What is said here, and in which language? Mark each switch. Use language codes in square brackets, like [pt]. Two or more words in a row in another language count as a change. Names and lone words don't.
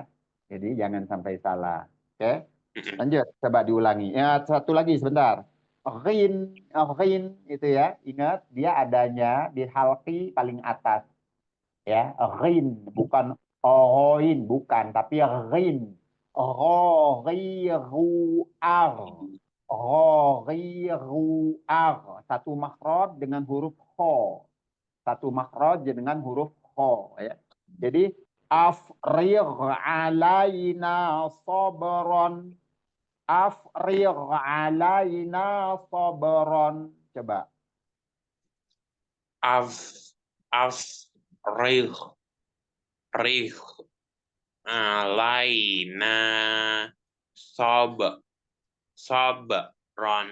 [id] Jadi jangan sampai salah. Oke? Lanjut, coba diulangi. Ya, satu lagi sebentar. Ghin itu ya. Ingat dia adanya di halqi paling atas ya. Ghin bukan oin bukan tapi ghin. Ghiru ar. Ghiru ar. Satu makhraj dengan huruf kho. Satu makhraj dengan huruf kho ya. [ar] Jadi أفرغ علينا صبرا. أفرغ علينا صبرا. Coba. أفرغ علينا صبرا.